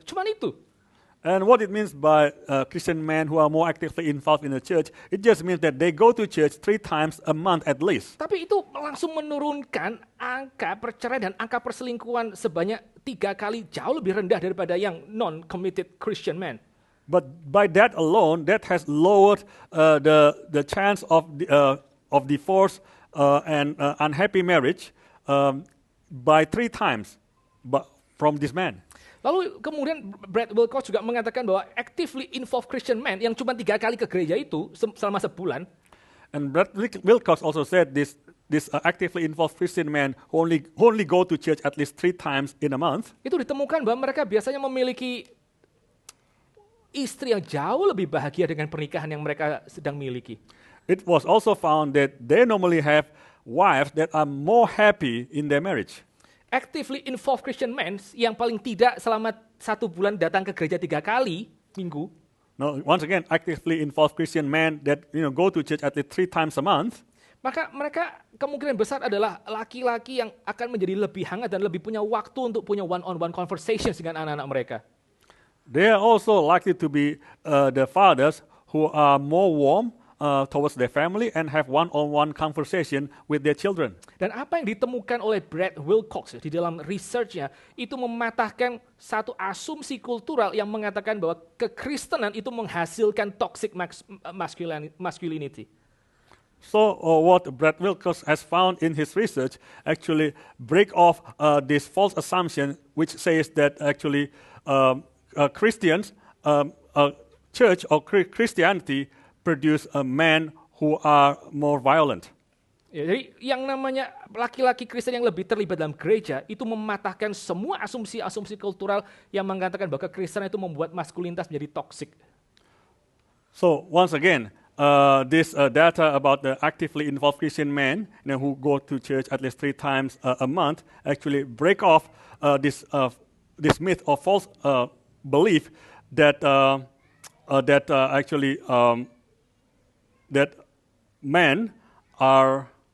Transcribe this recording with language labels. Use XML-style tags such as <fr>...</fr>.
<id>Cuman itu.</id> <en>And what it means by Christian men who are more actively involved in the church, it just means that they go to church 3 times a month at least.</en> <id>Tapi itu langsung menurunkan angka perceraian dan angka perselingkuhan sebanyak 3 kali jauh lebih rendah daripada yang</id> <en>non-committed Christian men. But by that alone, that has lowered the chance of divorce and unhappy marriage by 3 times from this man.</en> <id>Lalu kemudian Brad Wilcox juga mengatakan bahwa</id> <en>actively involved Christian men</en> <id>yang cuma 3 kali ke gereja itu selama sebulan.</id> <en>And Brad Wilcox also said this actively involved Christian men who only go to church at least 3 times in a month.</en> <id>Itu ditemukan bahwa mereka biasanya memiliki istri yang jauh lebih bahagia dengan pernikahan yang mereka sedang miliki.</id> <en>It was also found that they normally have wives that are more happy in their marriage. Actively involved Christian men</en> <id>yang paling tidak selama 1 bulan datang ke gereja 3 kali minggu.</id> <en>Now, once again, actively involved Christian men that go to church at least 3 times a month.</en> <id>Maka mereka kemungkinan besar adalah laki-laki yang akan menjadi lebih hangat dan lebih punya waktu untuk punya</id> <en>one-on-one conversations</en> <id>dengan anak-anak mereka.</id> <en>They are also likely to be the fathers who are more warm towards their family and have one-on-one conversation with their children.</en> <id>Dan apa yang ditemukan oleh Brad Wilcox di dalam research-nya itu mematahkan satu asumsi kultural yang mengatakan bahwa kekristenan itu menghasilkan</id> <en>toxic masculinity. So what Brad Wilcox has found in his research actually break off this false assumption which says that actually Christians, church or Christianity produce men who are more violent.</en> <id>Ya, jadi yang namanya laki-laki Kristen yang lebih terlibat dalam gereja itu mematahkan semua asumsi-asumsi kultural yang mengatakan bahwa kekristenan itu membuat maskulinitas menjadi toksik.</id> <en>So once again, this data about the actively involved Christian men who go to church at least 3 times a month actually break off this myth or false belief that actually that men are</en>